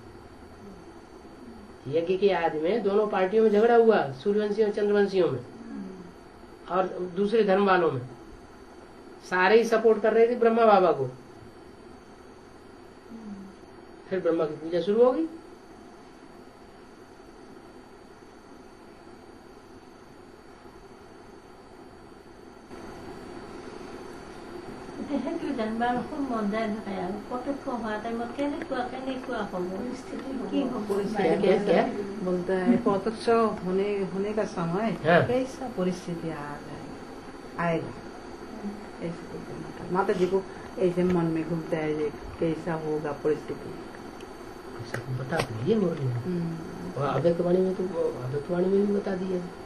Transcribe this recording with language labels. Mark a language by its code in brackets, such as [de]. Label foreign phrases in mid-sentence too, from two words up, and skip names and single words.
[hi] यज्ञ के याद में दोनों पार्टियों में झगड़ा हुआ, सूर्यवंशियों और चंद्रवंशियों में और दूसरे धर्म वालों में। सारे ही सपोर्ट कर रहे थे ब्रह्मा बाबा को। फिर ब्रह्मा की पूजा शुरू हो गई। [as] জানবাৰখন মন যায় থাকে আৰু পটককৈ হোৱা টাইমত কেনেকুৱা হ'ব পৰিস্থিতি কি হ'ব [hi] क्या बोलता है प्रत्यक्ष होने का समय हाँ। कैसा परिस्थिति आएगा ऐसे बोलते हैं। माता जी को ऐसे मन में घूमता है ये कैसा होगा परिस्थिति। बता दिए मुरली में, और अव्यक्तवाणी में तो अव्यक्तवाणी में भी बता दिया।